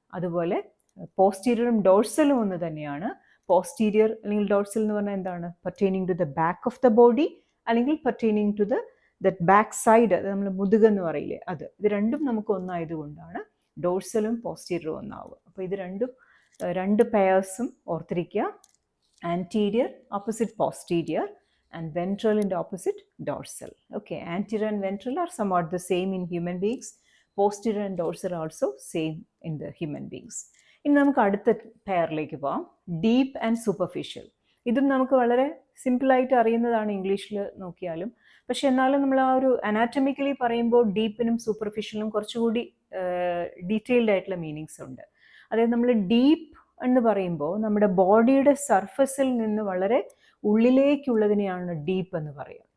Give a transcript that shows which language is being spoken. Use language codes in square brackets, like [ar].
[ml] അതുപോലെ പോസ്റ്റീരിയറും ഡോർസലും ഒന്ന് തന്നെയാണ്. പോസ്റ്റീരിയർ അല്ലെങ്കിൽ ഡോർസൽ എന്ന് പറഞ്ഞാൽ എന്താണ്? [en] pertaining to the back of the body അല്ലെങ്കിൽ pertaining to that back side, [ml] അത് നമ്മൾ മുതുകെന്ന് പറയില്ലേ, അത്. ഇത് രണ്ടും നമുക്ക് ഒന്നായതുകൊണ്ടാണ് ഡോർസലും പോസ്റ്റീരിയറും ഒന്നാവുക. അപ്പോൾ ഇത് രണ്ട് പെയർസും ഓർത്തിരിക്കുക. [en] Anterior opposite posterior and ventral and opposite dorsal. Okay, anterior and ventral are somewhat the same in human beings. Posterior and dorsal are also same in the human beings. [ml] ഇനി നമുക്ക് അടുത്ത പെയറിലേക്ക് പോകാം, ഡീപ്പ് ആൻഡ് സൂപ്പർഫിഷ്യൽ. ഇതും നമുക്ക് വളരെ സിമ്പിളായിട്ട് അറിയുന്നതാണ് ഇംഗ്ലീഷിൽ നോക്കിയാലും. പക്ഷെ എന്നാലും നമ്മൾ ആ ഒരു അനാറ്റമിക്കലി പറയുമ്പോൾ ഡീപ്പിനും സൂപ്പർഫിഷ്യലും കുറച്ചുകൂടി ഡീറ്റെയിൽഡ് ആയിട്ടുള്ള മീനിങ്സ് ഉണ്ട്. അതായത് നമ്മൾ ഡീപ്പ് എന്ന് പറയുമ്പോൾ നമ്മുടെ ബോഡിയുടെ സർഫസിൽ നിന്ന് വളരെ ഉള്ളിലേക്കുള്ളതിനെയാണ് ഡീപ്പ് എന്ന് പറയുക.